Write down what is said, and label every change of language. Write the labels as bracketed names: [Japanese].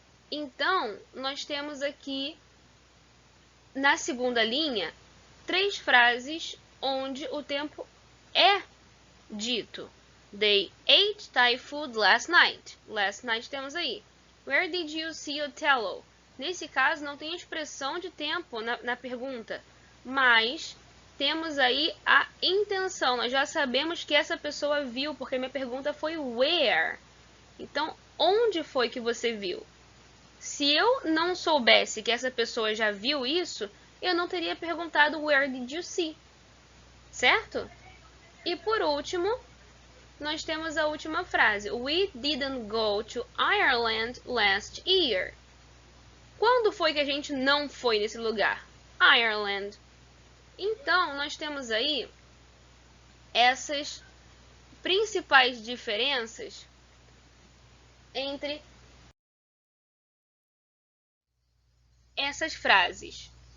[Portuguese] Então, nós temos aqui, na segunda linha, 3 frases onde o tempo é dito. [English] They ate Thai food last night. Last night [Portuguese] temos aí. [English] Where did you see Othello? [Portuguese] Nesse caso, não tem expressão de tempo na pergunta, mas temos aí a intenção. Nós já sabemos que essa pessoa viu, porque minha pergunta foi where. Então, onde foi que você viu? Se eu não soubesse que essa pessoa já viu isso, eu não teria perguntado [English] where did you see, [Portuguese] certo? E por último, nós temos a última frase. [English] We didn't go to Ireland last year. [Portuguese] Quando foi que a gente não foi nesse lugar? Ireland. Então, nós temos aí essas principais diferenças entre essas frases.